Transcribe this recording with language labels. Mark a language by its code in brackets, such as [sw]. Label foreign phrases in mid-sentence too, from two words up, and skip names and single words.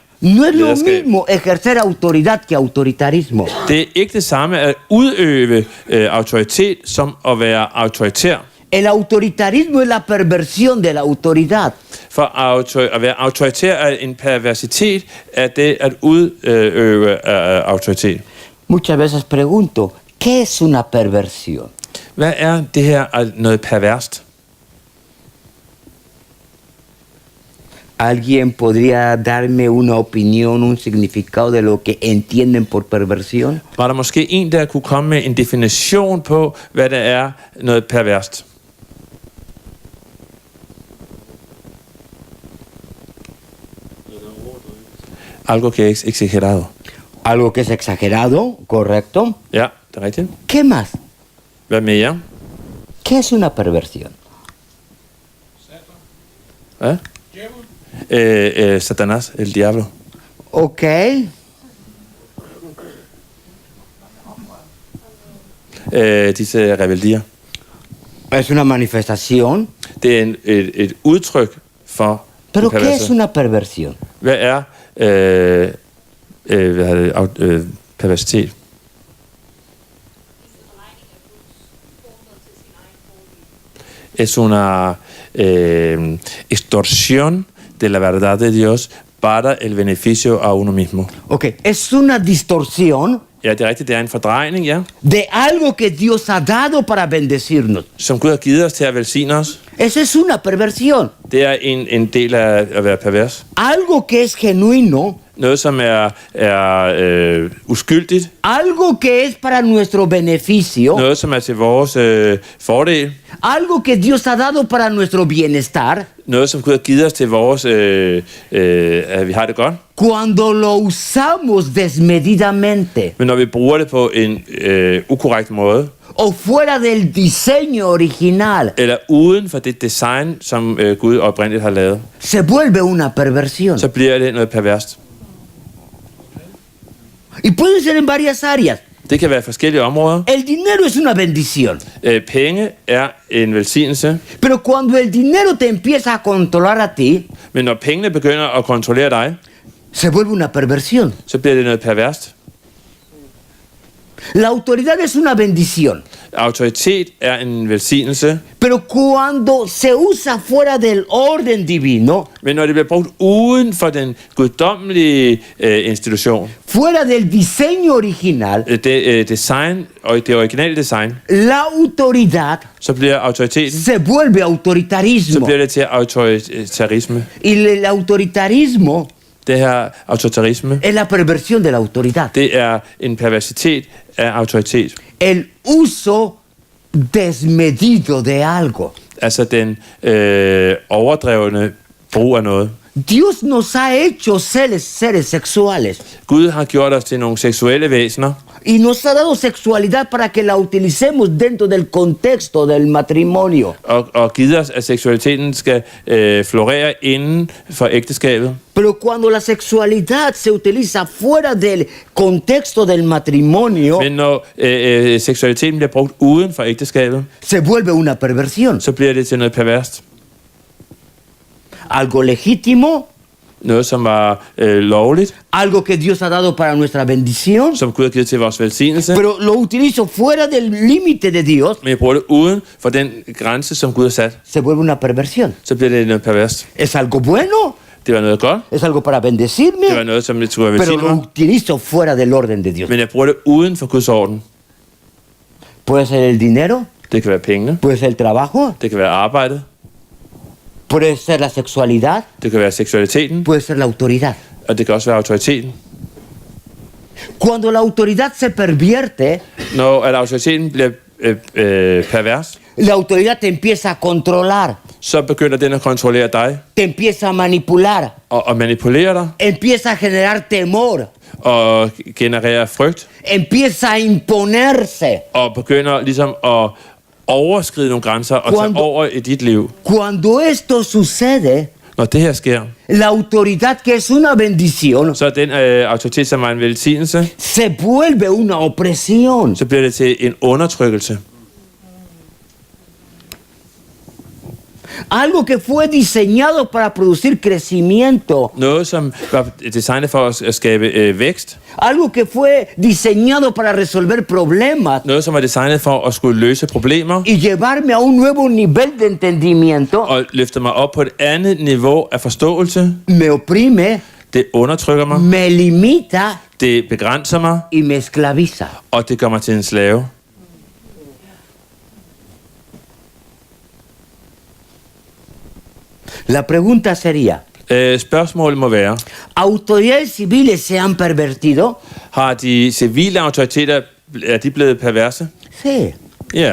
[es] No es lo [da] lederskab. [es] mismo ejercer autoridad que autoritarismo. [da] Det er ikke det samme at udøve autoritet som at være autoritær. [es] El autoritarismo es la perversión de la autoridad. [da] For at være autoritær er en perversitet af det at udøve autoritet. [es] Muchas veces pregunto, ¿qué es una perversión? [da] Hvad er det her noget perverst? [es] ¿Alguien podría darme una opinión, un significado de lo que entienden por perversión? [da] Var der måske en, der kunne komme med en definition på, hvad der er noget perverst? [es] Algo que es exagerado. Algo que es exagerado, correcto. [da] Ja, det er rigtigt. [es] ¿Qué más? [da] Hvad mere? [es] ¿Qué es una perversión? Hvad? Satanás, el diablo. Ok. [da] Disse rebeldier. [es] Es una manifestación. [da] Det er et udtryk for [es] ¿Pero [da] det [es] qué es [da] perverse. [es] una perversión? [da] Hvad er perversitet? [es] Es una extorsión de la verdad de Dios para el beneficio a uno mismo. Ok, es una distorsión [da] Ja, det er rigtigt. Det er en fordrejning, ja, [es] de algo que Dios ha dado para bendecirnos. [da] som Gud har givet os til at velsigne os. [es] Esa es una perversión. [da] Det er en del af at være pervers. [es] Algo que es genuino, [da] Noget, som er uskyldigt. [es] algo que es para nuestro beneficio, [da] Noget, som er til vores fordel. [es] algo que Dios ha dado para nuestro bienestar. [da] Noget, som Gud har givet os til vores, at vi har det godt. [es] Cuando lo usamos desmedidamente [da] Men når vi bruger det på en ukorrekt måde, [es] o fuera del diseño original, [da] eller uden for det design, som Gud oprindeligt har lavet, [es] se vuelve una perversión. [da] så bliver det noget perverst. [es] Y puede ser en varias áreas. [da] Det kan være forskellige områder. [es] El dinero es una bendición, [da] Penge er en velsignelse, [es] pero cuando el dinero te empieza a controlar a ti, [da] men når pengene begynder at kontrollere dig, [es] se vuelve una perversión. [da] så bliver det noget perverst. [es] La autoridad es una bendición, [da] Autoritet er en velsignelse, [es] pero cuando se usa fuera del orden divino, [da] men når det bliver brugt uden for den guddommelige institution, [es] fuera del diseño original, [da] det design og det originale design, [es] la autoridad [da] så bliver autoriteten, [es] se vuelve [da] så [es] autoritarismo. [da] bliver det til autoritarisme. [es] Y el autoritarismo [da] Det her autoritarisme, [es] es la perversión de la autoridad. [da] det er en perversitet af autoritet. [es] El uso desmedido de algo. [da] Altså den overdrevne brug af noget. [es] Dios nos ha hecho seres sexuales [da] Gud har gjort os til nogle seksuelle væsener, [es] y nos ha dado sexualidad para que la utilicemos dentro del contexto del matrimonio. [da] og givet os, at seksualiteten skal florere inden for ægteskabet. [es] Pero cuando la sexualidad se utiliza fuera del contexto del matrimonio, [da] Men når seksualiteten bliver brugt uden for ægteskabet, [es] se vuelve una perversión. [da] så bliver det til noget perverst. [es] Algo legítimo, [da] Noget, som var lovligt, [es] algo que Dios ha dado para nuestra bendición, [da] som Gud har givet til vores velsignelse, [es] pero lo utilizo fuera del límite de Dios, [da] men jeg bruger det uden for den grænse, som Gud har sat, [es] se vuelve una perversión. [da] så bliver det noget perverst. [es] Es algo bueno, [da] Det var noget godt, [es] es algo para [da] det var [es] bendecirme, [da] noget, som jeg skulle [es] pero [da] velsigne [es] lo [da] mig, [es] utilizo fuera del orden de Dios. [da] men jeg bruger det uden for Guds orden. [es] Puede ser el dinero, [da] Det kan være pengene, [es] puede ser el trabajo, [da] det kan være arbejdet, [es] puede ser la sexualidad, [da] det kan være seksualiteten, [es] puede ser la autoridad. [da] og det kan også være autoriteten. [es] Cuando la autoridad se pervierte, [da] Når at autoriteten bliver pervers, [es] la autoridad te empieza a controlar, [da] så begynder den at kontrollere dig [es] te empieza a manipular, [da] og manipulere dig [es] empieza a generar temor, [da] og generere frygt [es] empieza a imponerse. [da] og begynder ligesom at overskride nogle grænser og tage [es] Cuando- [da] over i dit liv. [es] Cuando esto sucede, [da] Når det her sker, [es] la autoridad, que es una bendición, [da] så er den autoritet, som er en velsignelse, [es] se vuelve una opresión. [da] så bliver det til en undertrykkelse. [es] Algo que fue diseñado para producir crecimiento, [da] Noget, som var designet for at skabe vækst. [es] algo que fue diseñado para resolver problemas [da] Noget, som var designet for at skulle løse problemer [es] y llevarme a un nuevo nivel de entendimiento, [da] og løfte mig op på et andet niveau af forståelse. [es] me oprime, [da] Det undertrykker mig, [es] me limita [da] det begrænser mig, [es] y me esclaviza. [da] og det gør mig til en slave. [es] La pregunta sería, [da] Spørgsmålet må være, [es] ¿Autoridades civiles se han pervertido? [da] har de civile autoriteter, er de blevet perverse? [es] Sí. [da] Ja,